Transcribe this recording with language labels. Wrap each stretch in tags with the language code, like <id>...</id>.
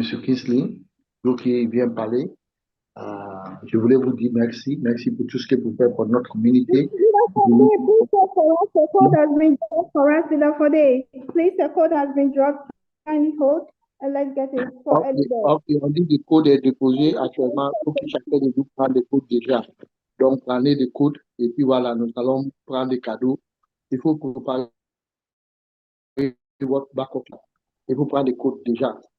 <fr>Kingsley, donc il vient parler. Je voulais vous dire merci. Merci pour tout ce que vous faites pour notre communauté.</fr> <en>The code has been dropped for us, Please, the code has been dropped. Kindly hold and let's get it for</en> <fr>Ok, on dit que le code est déposé actuellement. Il faut que chacun de nous prenne le code déjà. Donc, prenez le code et puis voilà, nous allons prendre des cadeaux. Il faut préparer votre back-up. Il faut prendre le code déjà.</fr>